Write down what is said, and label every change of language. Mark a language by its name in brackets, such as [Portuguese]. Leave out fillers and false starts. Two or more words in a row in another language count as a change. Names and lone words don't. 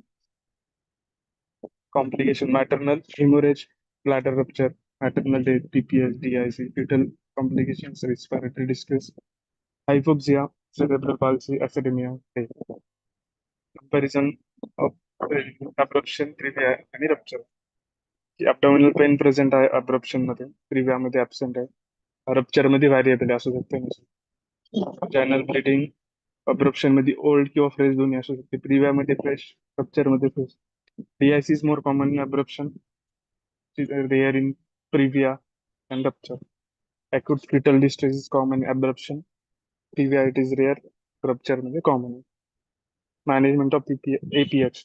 [English] Complication: maternal hemorrhage, bladder rupture, maternal death, PPS, DIC, fetal complications, respiratory distress, hypoxia, cerebral palsy, acidemia, death. Comparison of abruption, previa आणि rupture. Abdominal pain present आहे abruption मध्ये, previa मध्ये absent आहे, rupture मध्ये variable [Marathi] असू शकते. [English] Vaginal bleeding, abruption मध्ये old किंवा fresh [Marathi] दोन्ही असू शकते, [English] previa मध्ये fresh, rupture मध्ये fresh. DIC is more common in abruption, rare in previa and rupture. Acute fetal distress is common in abruption, previa it is rare, rupture मध्ये common. Management of APH.